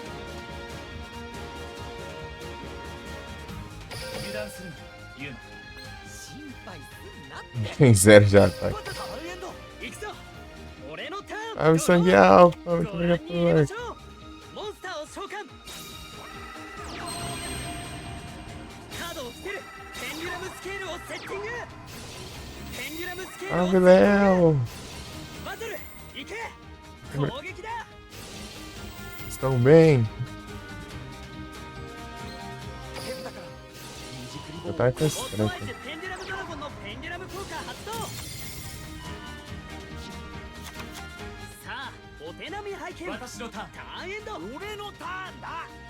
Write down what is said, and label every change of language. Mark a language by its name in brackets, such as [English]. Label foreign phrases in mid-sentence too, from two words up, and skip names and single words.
[Japanese] 油断するな。ユーマ。心配すんなって。 [Portuguese] Tem zero de ataque. [Japanese] ターンエンド。行くぞ。俺のターン。 [Portuguese] Ah, o sangue alfa. [Japanese] ご覧に入れましょう。モンスターを召喚。カードを捨てる。ペンデュラムスケールをセッティング。ペンデュラムスケールを Ah, セッティング。 [Portuguese] Léo. [Japanese] バトル行け。攻撃だ。 [Portuguese] Estão bem. Eu tava com esse オットワイ treco. [Japanese] ズペンデュラムドラゴンのペンデュラム効果発動。さあお手並み拝見。私のターン。ターンエンド。俺のターンだ。